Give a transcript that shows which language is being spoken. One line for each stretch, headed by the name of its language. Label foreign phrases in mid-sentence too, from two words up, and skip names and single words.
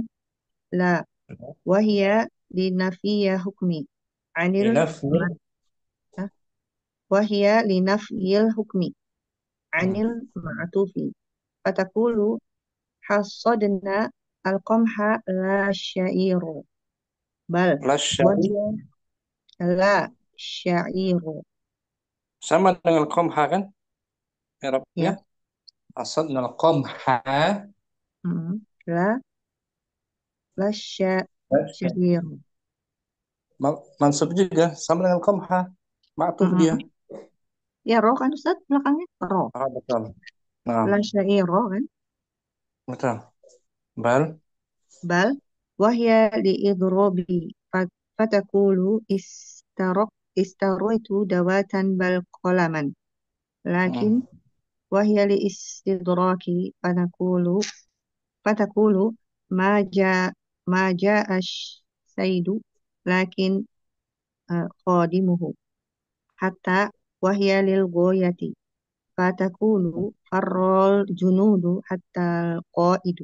Arabic: لا، وهي لنفي حكم عن المعطوف، فتقول حصدنا القمح لا الشعير، بل وهي لا الشعير،
Indonesian: Sama dengan qamha kan? Arabnya. Ya.
Arabic: حصدنا القمح. Mm. لا لا الشعير.
Indonesian: Mansub juga. Sama dengan qamha. Ma'tuf dia. Ya, ro kan Ustaz belakangnya? Ro. Ah, betul. Nah,
Arabic: لا الشعير kan?
Indonesian: betul. Bal.
Arabic: بل وهي للإضراب فتقول اشتريت دواة بل قلما. لكن وهي للاستدراك فتقول ما جاء السيد لكن خادمه حتى وهي للغاية فتقول فر الجنود حتى قائد.